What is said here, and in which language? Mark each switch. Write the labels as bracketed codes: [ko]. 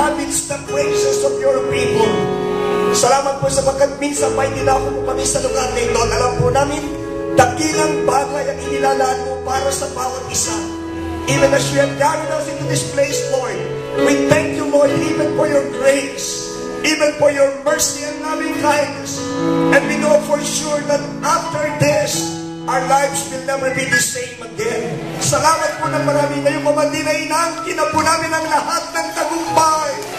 [en] amidst the praises of your people. [tl] Salamat po sapagkat minsan pa itinako mo kami sa lugar na ito. Alam po namin, dakilang bagay ang inilalaan mo para sa bawat isa. [en] Even as you have gathered us into this place, Lord, we thank you, Lord, even for your grace, even for your mercy and loving kindness. And we know for sure that after this, our lives will never be the same again. [tl] Salamat po ng marami ngayong pamandi na inaangkin na po namin ang lahat ng tagumpay.